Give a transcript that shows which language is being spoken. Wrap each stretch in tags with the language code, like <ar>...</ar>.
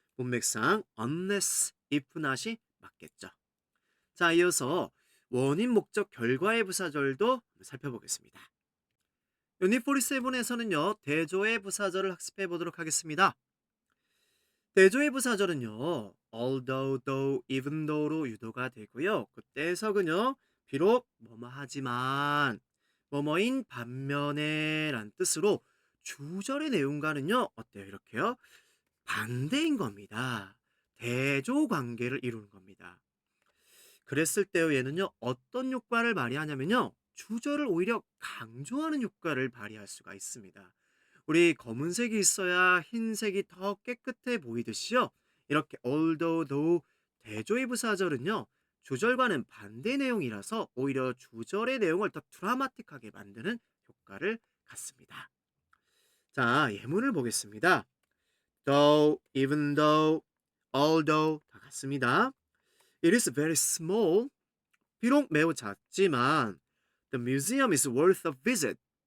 <ko>문맥상 unless, if not이 맞겠죠. 자, 이어서 원인, 목적, 결과의 부사절도 살펴보겠습니다. 유닛 47에서는요. 대조의 부사절을 학습해 보도록 하겠습니다. 대조의 부사절은요. although, though, even though로 유도가 되고요. 그때 해석은요. 비록 뭐뭐하지만 뭐뭐인 반면에 란 뜻으로 주절의 내용과는요. 어때요? 이렇게요. 반대인 겁니다. 대조 관계를 이루는 겁니다. 그랬을 때요, 얘는요, 어떤 효과를 발휘하냐면요, 주절을 오히려 강조하는 효과를 발휘할 수가 있습니다. 우리 검은색이 있어야 흰색이 더 깨끗해 보이듯이요, 이렇게 although, though, 대조의 부사절은요, 주절과는 반대 내용이라서 오히려 주절의 내용을 더 드라마틱하게 만드는 효과를 갖습니다. 자, 예문을 보겠습니다. though, even though, although 다 같습니다.</ko> <en>It is very small.</en> <ko>비록 매우 작지만</ko> <en>the museum is worth a visit.</en>